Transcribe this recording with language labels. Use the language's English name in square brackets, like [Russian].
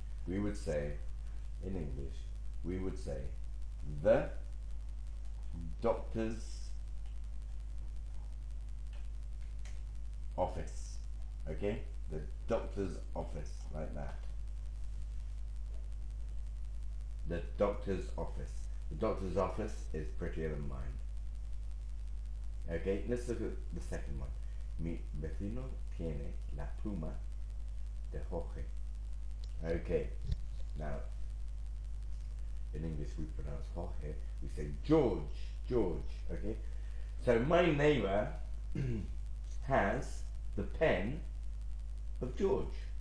[English] We would say, in English, we would say, the doctor's office. Okay, the doctor's office, like that. The doctor's office. The doctor's office is prettier than mine. Okay, let's look at the second one. [Spanish] Mi vecino tiene la pluma de Jorge. [English] Okay, now in English we pronounce Jorge, we say George, okay? So my neighbor has the pen of George.